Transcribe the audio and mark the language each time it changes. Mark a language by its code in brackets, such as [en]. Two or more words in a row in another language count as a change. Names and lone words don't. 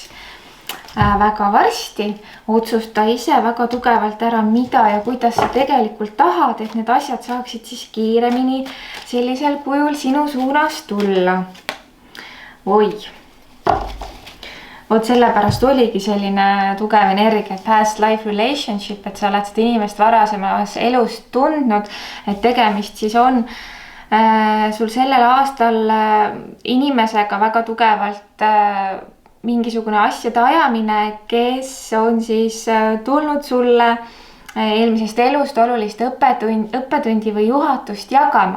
[et] Väga varsti otsusta ise väga tugevalt ära, mida ja kuidas sa tegelikult tahad, et need asjad saaksid siis kiiremini sellisel kujul sinu suunas tulla. Oi. Vot sellepärast oligi selline tugev energia, [en] past life relationship, [et] et sa oled seda inimest varasemas elus tundnud, et tegemist siis on sul sellel aastal inimesega väga tugevalt mingisugune asjade ajamine, kes on siis tulnud sulle eelmisest elust olulist õppetundi või juhatust jagama.